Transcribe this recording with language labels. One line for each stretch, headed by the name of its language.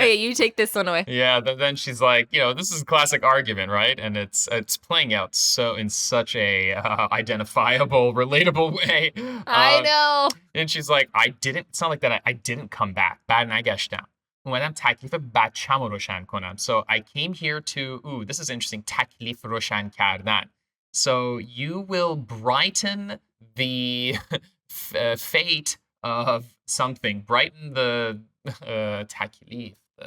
English: okay, you take this one away. yeah, then she's like, this is a classic argument, right? And it's playing out so in such a identifiable, relatable way. I know. And she's like, it's not like that. I didn't come back.
Persian: برنگشتم. اومدم تکلیف بچه‌مو روشن کنم.
English: So I came here to, this is interesting,
Persian: تکلیف روشن کردن.
English: So you will brighten the fate of something. Brighten the taklif.